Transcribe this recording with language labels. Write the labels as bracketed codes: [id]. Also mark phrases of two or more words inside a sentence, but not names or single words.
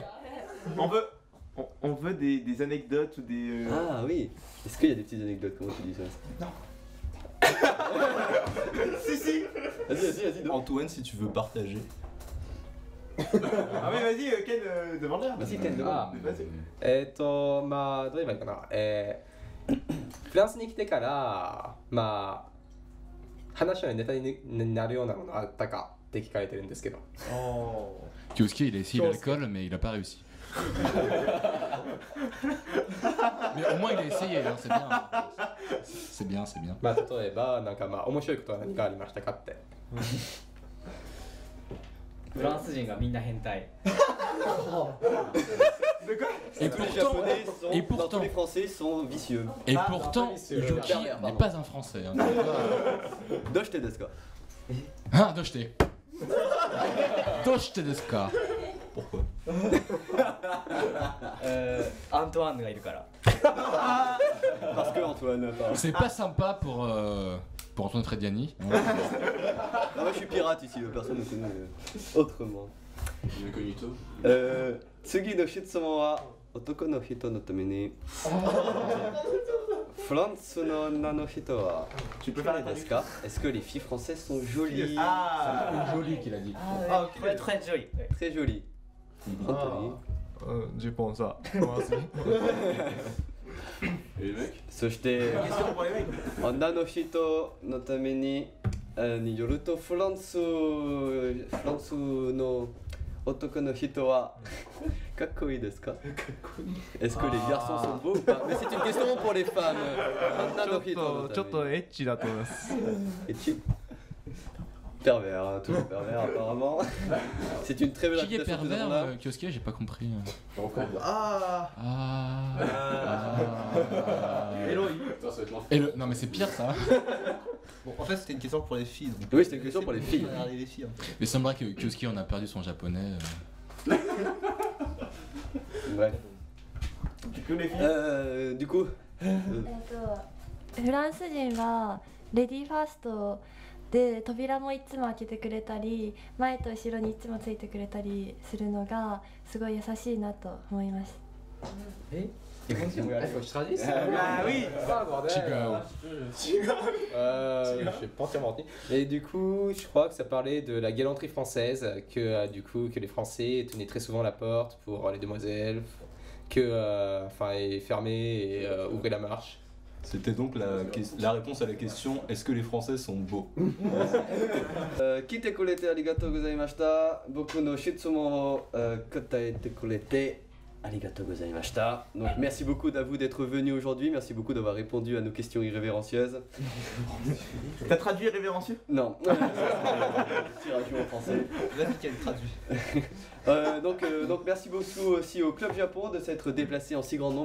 [fr] On veut des anecdotes ou des. Ah oui. Est-ce qu'il y a des petites anecdotes? Comment tu dis ça? Non. Si. Vas-y. Antoine, si tu veux partager. Ah oui, vas-y, Ken, demande-la. Vas-y, Ken, demande. Vas-y. [ja] まあどう言えばいいかな、フランスに来てからまあ話のネタになるようなものあったかって聞かれてるんですけど。 [fr] Kyosuke, il a essayé l'alcool, mais il a pas réussi. Mais au moins il a essayé, hein, c'est bien. C'est bien, c'est bien. [ja] まあ例えばなんかまあ面白いことは何かありましたかって。フランス人がみんな変態。 [fr] Et pourtant, tous les Français sont vicieux. Et pourtant, Yuki n'est pas un Français. Hein. [ja] どうしてですか? Ah, どうして。どうしてですか? [fr] Pourquoi? [ja] Antoine がいるから。 [fr] Parce que Antoine. C'est pas sympa pour Antoine Frediani. Non, moi je suis pirate ici, personne ne connaît autrement. Incognito. [ja] 次の質問は男の人のためにフランスの女の人は綺麗ですか? [fr] Est-ce que les filles françaises sont jolies? Ah, jolies qu'il a dit. Ah, très jolies. Très jolies. Anthony. Je pense ça. Et les mecs? [ja] そして女の人のためによるとフランスの男の人はかっこいいですか? Est-ce que les garçons sont beaux ou pas? Mais c'est une question pour les femmes. 女の人のためにちょっとエッチだと思います。エッチ? [fr] Pervers, hein, toujours pervers apparemment. C'est une très belle Qui est pervers, Kyosuke? J'ai pas compris. Non mais c'est pire ça. Bon, en fait c'était une question pour les filles. Donc oui, c'était une question pour les filles. Les filles un peu. Mais il semblerait que Kyosuke on a perdu son japonais. Bref. Du coup les filles. Du coup. [ja] フランス人はレディーファーストで扉もいつも開けてくれたり前と後ろにいつもついてくれたりするのがすごい優しいなと思います。 [fr] Il faut que je traduise. Ah oui. Je sais pas entièrement retenu. Et du coup, je crois que ça parlait de la galanterie française, que du coup que les Français tenaient très souvent la porte pour les demoiselles, que enfin fermaient et ouvraient la marche. C'était donc la réponse à la question est-ce que les Français sont beaux? [ja] 来てくれてありがとうございました。僕の質問を答えてくれてありがとうございました。 [fr] Donc merci beaucoup à vous d'être venu aujourd'hui, merci beaucoup d'avoir répondu à nos questions irrévérencieuses. T'as traduit irrévérencieux? Non. Tirage en français. Vas-y, traduit. Donc merci beaucoup aussi au Club Japon de s'être déplacé en si grand nombre.